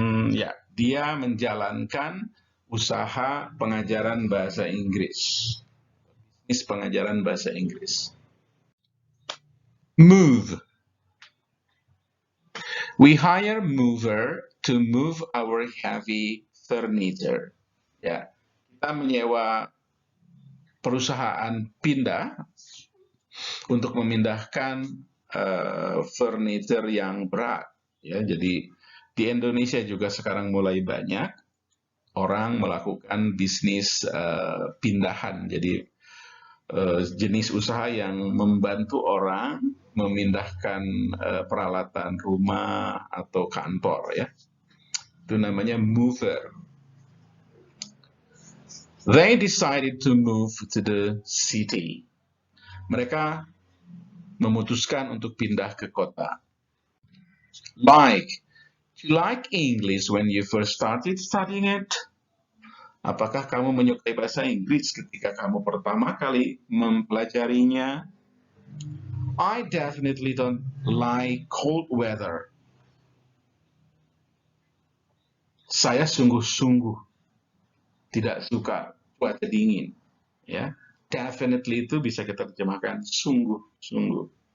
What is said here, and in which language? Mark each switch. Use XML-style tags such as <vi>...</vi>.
<id>Ya, dia menjalankan usaha pengajaran bahasa Inggris. Bisnis pengajaran bahasa Inggris.</id> <en>Move. We hire mover to move our heavy furniture.</en> <id>Ya, kita menyewa perusahaan pindah untuk memindahkan furniture yang berat. Ya, jadi di Indonesia juga sekarang mulai banyak orang melakukan bisnis pindahan. Jadi jenis usaha yang membantu orang memindahkan peralatan rumah atau kantor ya. Itu namanya mover.</id> <en>They decided to move to the city.</en> <id>Mereka memutuskan untuk pindah ke kota.</id> <en>Like, you like English when you first started studying it?</en> <id>Apakah kamu menyukai bahasa Inggris ketika kamu pertama kali mempelajarinya?</id> <en>I definitely don't like cold weather.</en> <id>Saya sungguh-sungguh tidak suka cuaca dingin. Ya, definitely itu bisa kita terjemahkan sungguh-sungguh.</id>